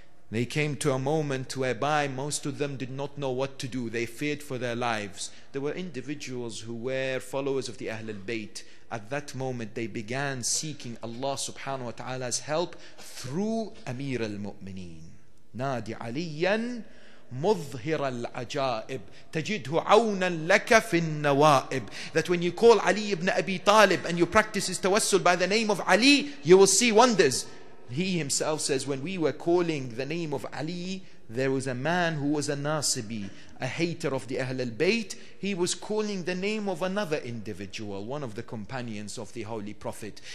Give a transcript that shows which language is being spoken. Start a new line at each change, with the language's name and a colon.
English: They came to a moment whereby most of them did not know what to do. They feared for their lives. There were individuals who were followers of the Ahl al-Bayt. At that moment they began seeking Allah subhanahu wa ta'ala's help through Amir al-Mu'mineen.
Arabic: Nadi aliyan مظهر العجائب تجده عونا لك في النوائب.
English: That when you call Ali ibn Abi Talib and you practice his tawassul by the name of Ali, you will see wonders. He himself says, when we were calling the name of Ali, there was a man who was a Nasibi, a hater of the Ahl al-Bayt. He was calling the name of another individual, one of the companions of the Holy Prophet.